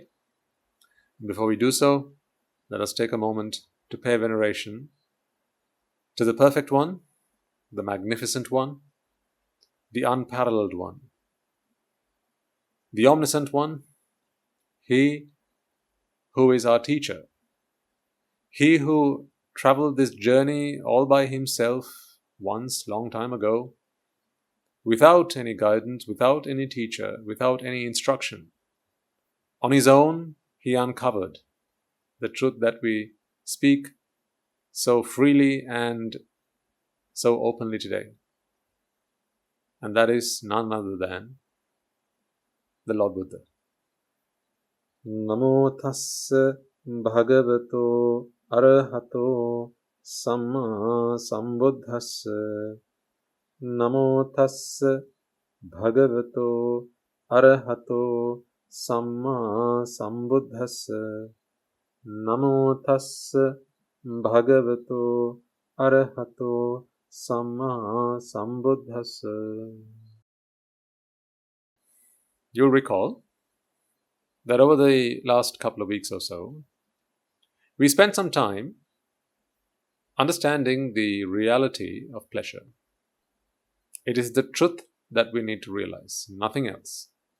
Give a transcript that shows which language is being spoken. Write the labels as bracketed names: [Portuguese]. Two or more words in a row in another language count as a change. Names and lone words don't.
[English] Before we do so, let us take a moment to pay veneration to the perfect one, the magnificent one, the unparalleled one, the omniscient one, he who is our teacher, he who traveled this journey all by himself once, long time ago, without any guidance, without any teacher, without any instruction. On his own, he uncovered the truth that we speak so freely and so openly today. And that is none other than the Lord Buddha. [Pali] Namo tassa bhagavato arahato samma sambuddhassa. Namo tassa bhagavato arahato Samma Sambuddhassa. Namo Tassa Bhagavato Arahato Samma Sambuddhassa. [English] You'll recall that over the last couple of weeks or so, we spent some time understanding the reality of pleasure. It is the truth that we need to realize, nothing else.